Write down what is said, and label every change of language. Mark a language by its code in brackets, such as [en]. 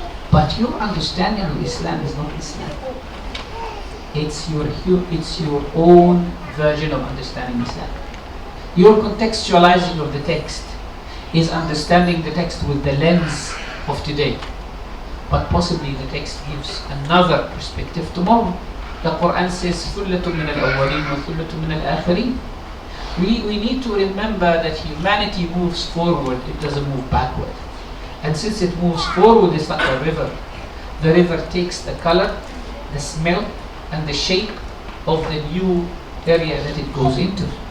[en] But your understanding of Islam is not Islam. It's your own version of understanding Islam. Your contextualizing of the text is understanding the text with the lens of today. But possibly the text gives another perspective tomorrow. The Quran says, [ar] ثُلَّةٌ مِّنَ الْأَوَّلِينَ وَثُلَّةٌ مِّنَ الْآخِرِينَ. [en] We need to remember that humanity moves forward, it doesn't move backward. And since it moves forward, it's like a river. The river takes the color, the smell, and the shape of the new area that it goes into.